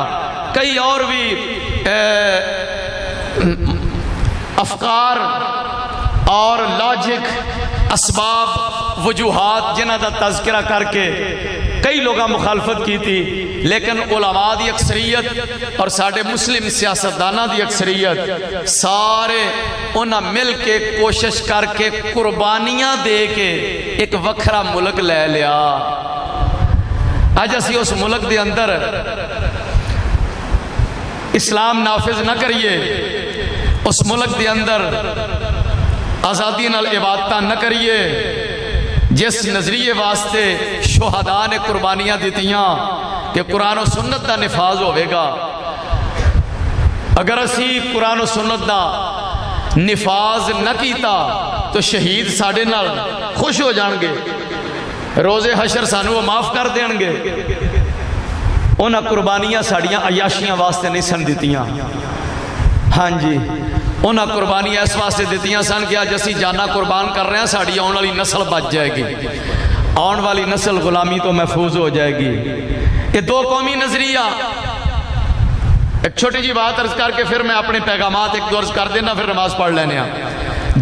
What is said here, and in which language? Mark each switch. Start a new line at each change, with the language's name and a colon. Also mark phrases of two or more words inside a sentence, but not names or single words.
Punjabi: کئی اور بھی افکار اور لاجک، اسباب، وجوہات جنہ دا تذکرہ کر کے کئی لوگاں مخالفت کی تھی، لیکن علماء دی اکثریت اور ساڑھے مسلم سیاستدانہ دی اکثریت سارے انہاں مل کے کوشش کر کے قربانیاں دے کے ایک وکھرا ملک لے لیا۔ آج اسی اس ملک دے اندر اسلام نافذ نہ کریے، اس ملک دے اندر آزادی نال عبادتاں نہ کریے، جس نظریے واسطے شہداء نے قربانیاں دیتیاں کہ قرآن و سنت دا نفاذ ہوئے گا۔ اگر اسی قرآن و سنت دا نفاذ نہ کیتا تو شہید ساڑھے نال خوش ہو جان گے، روز حشر سانو وہ معاف کر دیں گے۔ انہاں قربانیاں ساڑیاں عیاشیاں واسطے نہیں سن دیتیاں، ہاں جی انہاں قربانیاں اس واسطے دیتیاں سن کہ آج اسی جانا قربان کر رہے ہیں، ساڑی آن والی نسل بچ جائے گی، آن والی نسل غلامی تو محفوظ ہو جائے گی۔ یہ دو قومی نظریہ، ایک چھوٹی جی بات عرض کر کے پھر میں اپنے پیغامات ایک دو عرض کر دینا، پھر نماز پڑھ لینے ہیں۔